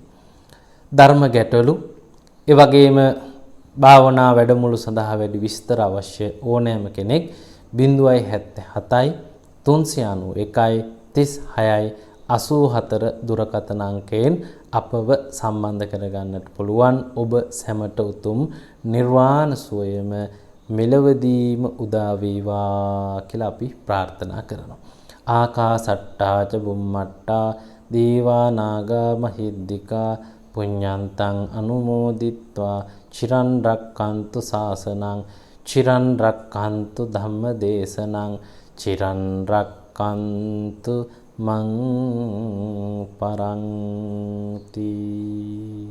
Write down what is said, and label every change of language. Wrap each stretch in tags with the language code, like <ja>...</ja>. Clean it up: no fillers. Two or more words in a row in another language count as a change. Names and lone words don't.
<si>ධර්ම ගැටලු ඒ වගේම භාවනා වැඩමුළු සඳහා වැඩි විස්තර අවශ්‍ය ඕනෑම කෙනෙක් 077යි 391යි 36යි 84 දුරකථන අංකයෙන් අපව සම්බන්ධ කරගන්නට පුළුවන්. ඔබ සැමට උතුම් නිර්වාණ සුවයම මෙලවදීම උදා වේවා කියලා අපි ප්‍රාර්ථනා කරනවා.</si> <pi>ආකාසට්ටා ච බුම්මට්ටා දීවා නාග මහිද්దికා පුඤ්ඤන්තං අනුමෝදිත්වා චිරන් රක්칸තු සාසනං චිරන් රක්칸තු ධම්ම දේශනං චිරන් රක්칸තු මං පරන්ති.</pi>